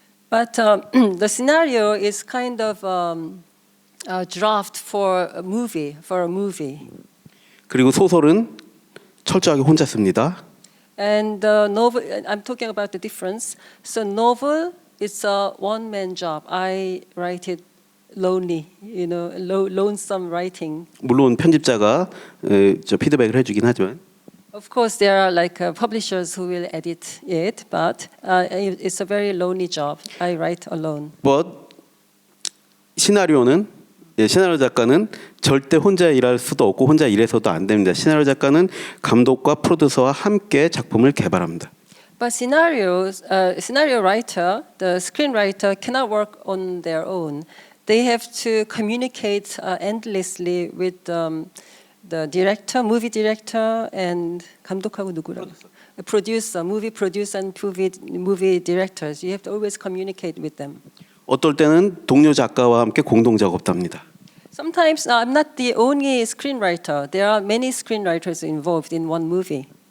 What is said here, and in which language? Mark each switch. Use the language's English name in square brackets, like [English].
[English] But the scenario is kind of a draft for a movie. [Korean] 그리고 소설은 철저하게 혼자 씁니다. [English] And the novel, I'm talking about the difference. So novel is a one-man job. I write it lonely, lonesome writing. [Korean] 물론 편집자가 저 피드백을 해주긴 하지만. [English] Of course, there are like publishers who will edit it, but it's a very lonely job. I write alone. [Korean] But 시나리오 작가는 절대 혼자 일할 수도 없고 혼자 일해서도 안 됩니다. 시나리오 작가는 감독과 프로듀서와 함께 작품을 개발합니다. [English] But scenario writer, the screenwriter cannot work on their own. They have to communicate endlessly with the director, movie director, and [Korean] 감독하고 누구라고? [English] Producer, movie producer, and movie directors. You have to always communicate with them. [Korean] 어떨 때는 동료 작가와 함께 공동 작업도 합니다. [English] Sometimes I'm not the only screenwriter. There are many screenwriters involved in one movie.